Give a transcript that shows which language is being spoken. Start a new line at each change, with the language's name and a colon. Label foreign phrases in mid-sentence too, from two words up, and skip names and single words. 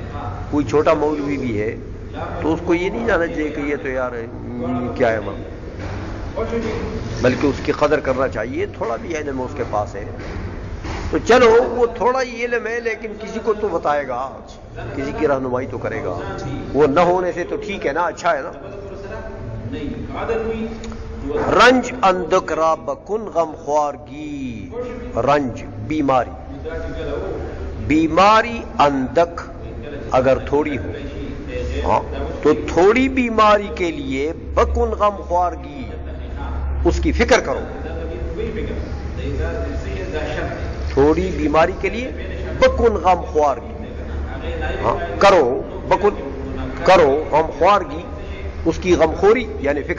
Urdu: کوئی چھوٹا مولوی بھی ہے تو اس کو یہ نہیں جانا چاہیے کہ یہ تو یار کیا ہے، بلکہ اس کی قدر کرنا چاہیے. تھوڑا بھی علم اس کے پاس ہے تو چلو وہ تھوڑا ہی علم ہے، لیکن کسی کو تو بتائے گا، کسی کی رہنمائی تو کرے گا. وہ نہ ہونے سے تو ٹھیک ہے نا، اچھا ہے نا.
Persian: رنج اندک را بکن غم خوارگی،
Urdu: رنج بیماری،
Persian: بیماری اندک
Urdu: اگر تھوڑی ہو، ہاں، تو تھوڑی بیماری کے لیے
Persian: بکن غم خوارگی،
Urdu: اس کی فکر کرو. تھوڑی بیماری کے لیے
Persian: بکن غم خوارگی،
Urdu: ہاں کرو بکل کرو غمخوارگی، اس کی غمخوری یعنی فکر.